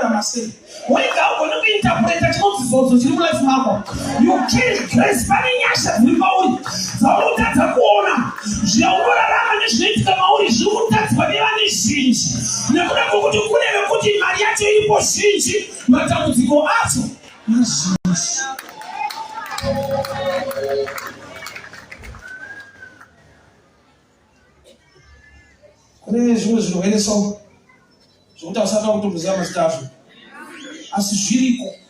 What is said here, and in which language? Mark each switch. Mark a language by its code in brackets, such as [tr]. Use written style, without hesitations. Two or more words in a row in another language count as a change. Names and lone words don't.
[sn] taura sei. Wega ugona kuinterpreta chinodzizodzo chiri mulife mako. [en] You carry grace [sn] pane nyasha dziri pauri. Dzaunotadza kuona zvaunorarama nezvinoitika mauri zviri kutadzwa nevane zhinji. Nekuda kwokuti kune vekuti mari yacho iripo zhinji, matambudziko acho mazhinji. Kune zvimwe zvirwere so zvokuti usatya kutomboziva mazita azvo, asi zviriko.